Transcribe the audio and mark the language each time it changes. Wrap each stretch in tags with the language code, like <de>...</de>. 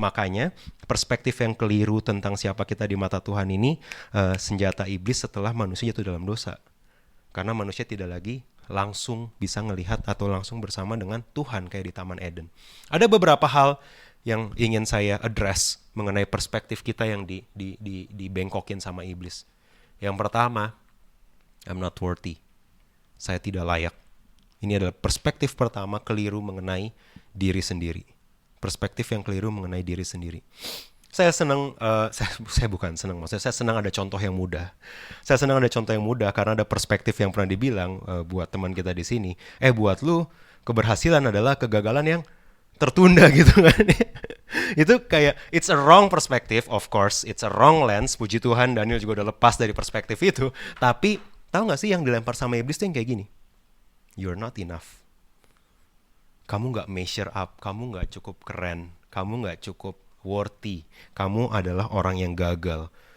<id>Makanya perspektif yang keliru tentang siapa kita di mata Tuhan ini senjata iblis setelah manusia jatuh dalam dosa. Karena manusia tidak lagi langsung bisa ngelihat atau langsung bersama dengan Tuhan kayak di Taman Eden. Ada beberapa hal yang ingin saya address mengenai perspektif kita yang dibengkokin sama iblis. Yang pertama,</id> <en>I'm not worthy.</en> <id>Saya tidak layak. Ini adalah perspektif pertama keliru mengenai diri sendiri. Perspektif yang keliru mengenai diri sendiri. Saya senang, saya bukan senang, maksudnya saya senang ada contoh yang mudah. Saya senang ada contoh yang mudah karena ada perspektif yang pernah dibilang buat teman kita di sini. Buat lu keberhasilan adalah kegagalan yang tertunda gitu kan. Itu kayak</id> <en>it's a wrong perspective, of course, it's a wrong lens.</en> <id>Puji Tuhan Daniel juga udah lepas dari perspektif itu. Tapi tahu nggak sih yang dilempar sama iblis tuh yang kayak gini?</id> <en>You're not enough.</en> <id>Kamu nggak</id> <en>measure up,</en> <id>kamu nggak cukup keren, kamu nggak cukup worthy, kamu adalah orang yang gagal.</id>